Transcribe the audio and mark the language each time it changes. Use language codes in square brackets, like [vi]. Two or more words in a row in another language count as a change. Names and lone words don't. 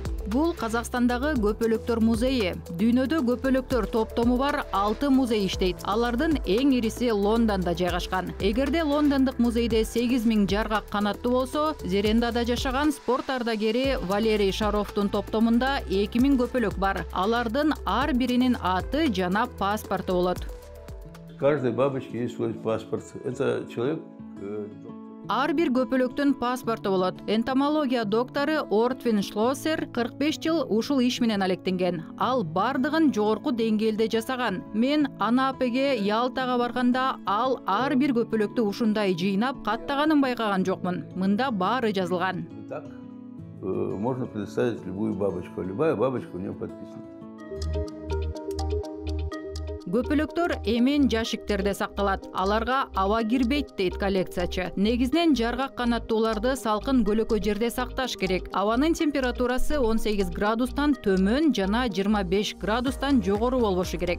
[ky] Бул Казакстандагы көпөлөктөр музейи. Дүйнөдө көпөлөктөр топтому бар 6 музей иштейт. Алардын эң ириси Лондондо жайгашкан. Эгерде Лондондук музейде 8000 жаргак канаттуу болсо, Зерендада жашаган спорт ардагери Валерий Шаровдун топтомунда 2000 көпөлөк бар. Алардын ар биринин аты жана паспорту болот. [ru] Каждой бабочке есть свой паспорт. Это человек... [ky] Ар бир көпөлөктүн паспорту болот. Энтомология доктору Ортвин Шлоссер 45 жыл ушул иш менен алектенген. Ал бардыгын жогорку деңгээлде жасаган. Мен Анапеге, Ялтага барганда ал ар бир көпөлөктү ушундай жыйнап каттаганын байкаган жокмун. Мында баары жазылган. [ru] Так, можно представить любую бабочку. Любая бабочка у нее подписана. [ky] Көпөлөктөр эмен жашиктерде сакталат. Аларга аба кирбейт дейт коллекциячы. Негизинен жаргак канаттууларды салкын көлөкө жерде сакташ керек. Абанын температурасы 18 градустан төмөн жана 25 градустан жогору болбошу керек.